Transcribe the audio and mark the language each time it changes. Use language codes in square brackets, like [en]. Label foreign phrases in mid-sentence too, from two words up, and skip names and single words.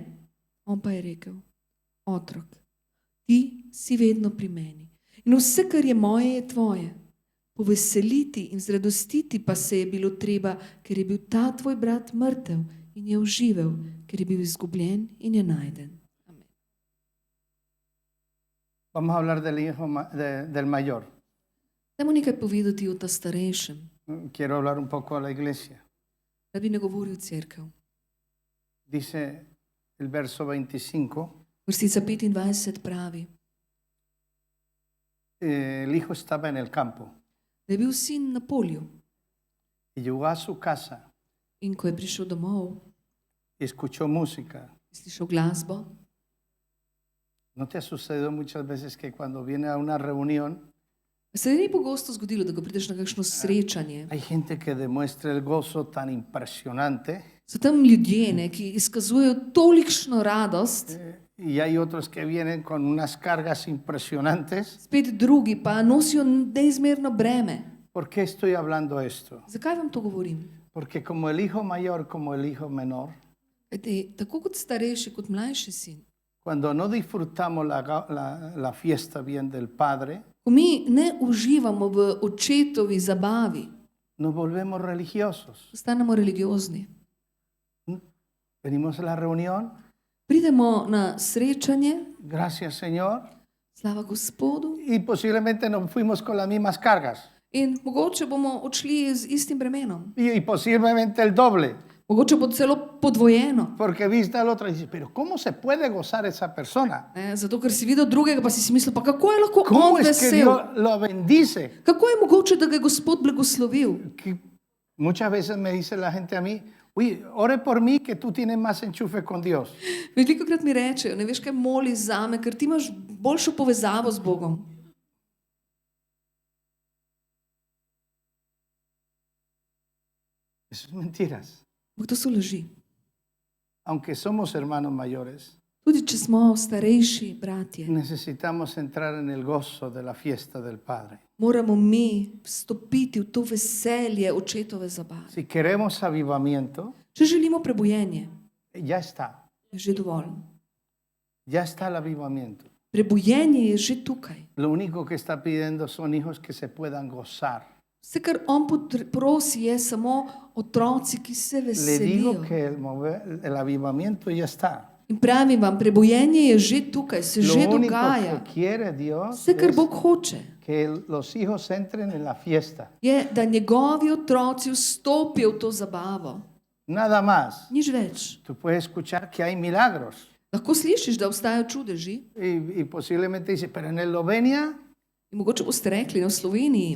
[sl] On pa je rekel, otrok, ti si vedno pri meni in vse, kar je moje, je tvoje. Poveseliti in zradostiti pa se je bilo treba, ker je bil ta tvoj brat mrtev in je oživel, ker je bil izgubljen in je najden. Amen. [es] Vamos a hablar del mayor. [sl] Dajmo nekaj povedati o ta starejšem, [es] Quiero hablar un poco a la iglesia. [sl] da bi ne govoril cerkev. [es] Dice el verso 25, [sl] Vrstica 25 pravi, [es] el hijo estaba en el campo [sl] da je bil sin na polju [es] y llegó a su casa [sl] in ko je prišel domov, [es] y escuchó música. [sl] je slišal glasbo. [es] ¿No te ha sucedido muchas veces que cuando viene a una reunión [sl] Se ni pogosto zgodilo, da ko prideš na kakšno srečanje, [es] hay gente que demuestra el gozo tan impresionante [sl] so tam ljudje, ne, ki izkazujejo tolikšno radost, [es] y hay otros que vienen con unas cargas impresionantes? [sl] spet drugi pa nosijo neizmerno breme. [es] ¿Por qué estoy hablando esto? [sl] Zakaj vam to govorim? [es] Porque como el hijo mayor como el hijo menor, [sl] Kajti, tako kot starejši, kot mlajši sin, [es] cuando no disfrutamos la fiesta bien del Padre, [sl] ko mi ne uživamo v očetovi zabavi, [es] nos volvemos religiosos. [sl] postanemo religiozni. [es] Venimos a la reunión, [sl] Pridemo na srečanje, [es] gracias Señor, [sl] slava Gospodu, [es] y posiblemente nos fuimos con las mismas cargas [sl] in mogoče bomo odšli z istim bremenom. [es] y posiblemente el doble, [sl] Mogoče bo celo podvojeno. [es] porque viste al otro y dices, pero ¿cómo se puede gozar esa persona? [sl] Zato, ker si videl drugega, pa si mislil, pa kako je lahko [es] ¿Cómo [sl] on [es] es que [sl] vesel? [es] Dios lo bendice? [sl] Kako je mogoče, da ga je Gospod blagoslovil? [es] Que muchas veces me dice la gente a mí, Uy, ore por mí que tú tienes más enchufe con Dios. [sl] Velikokrat mi rečejo, ne veš kaj moli zame, ker ti imaš boljšo povezavo z Bogom. [es] Eso es mentiras. [sl] Ampak to so laži. [es] Aunque somos hermanos mayores, [sl] Tudi če smo starejši bratje, [es] necesitamos entrar en el gozo de la fiesta del Padre. [sl] moramo mi vstopiti v to veselje očetove zabave. [es] Si queremos avivamiento, [sl] Če želimo prebujenje, [es] ya está. [sl] je že dovolj. [es] Ya está el avivamiento. [sl] Prebujenje je že tukaj. [es] Lo único que está pidiendo son hijos que se puedan gozar. [sl] Vse, kar on prosi, je samo otroci, ki se [es] Le digo [sl] veselijo. [es] que el avivamiento ya está. [sl] In pravim vam, prebujenje je že tukaj, se [es] Lo [sl] že [es] único [sl] dogaja. [es] que quiere Dios [sl] Vse, kar [es] es [sl] Bog hoče, [es] que los hijos entren en la fiesta. [sl] je, da njegovi otroci vstopijo v to zabavo. [es] Nada más. [sl] Nič več. [es] Tú puedes escuchar que hay milagros [sl] Lahko slišiš, da obstajajo čudeži [es] y posiblemente dice, pero en Eslovenia [sl] in mogoče boste rekli, no v Sloveniji